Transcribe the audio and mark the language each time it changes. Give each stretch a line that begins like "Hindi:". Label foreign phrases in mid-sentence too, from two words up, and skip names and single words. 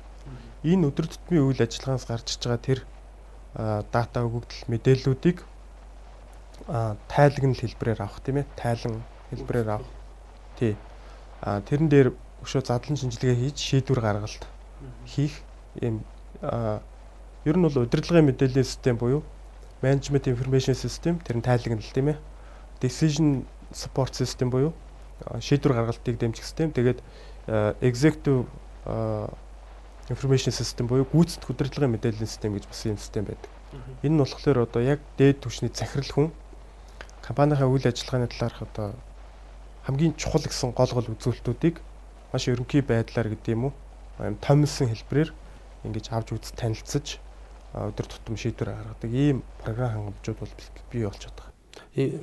Mongolian: Энэ өдөр тутмын үйл ажиллагаанаас гарч иж байгаа тэр дата өгөгдөл мэдээллүүдийг тайлагнал хэлбэрээр авах тийм ээ. Тайлан хэлбэрээр авах. Тий. Тэрэн дээр өшөө задлан шинжилгээ хийж шийдвэр гаргалт хийх юм ер нь бол удирдлагын мэдээллийн систем буюу
English: management information system
Mongolian: тэр нь тайлагнал тийм ээ.
English: Decision support system
Mongolian: буюу шийдвэр гаргалтыг дэмжих систем. Тэгээд
English: executive information system
Mongolian: буюу гүйцэтгэх удирдлагын мэдээллийн систем гэж бас юм систем байдаг. Энэ нь болохоор одоо яг дээд түвшний захирал хүн компанийн үйл ажиллагааны талаарх одоо хамгийн чухал гэсэн гол үзүүлэлтүүдийг маш ерөнхий байдлаар гэдэг юм уу томилсон хэлбэрээр ингэж авч үз танилцж өдөр тутам шийдвэр гаргадаг ийм програм хангамжууд бол бий болчиход байгаа.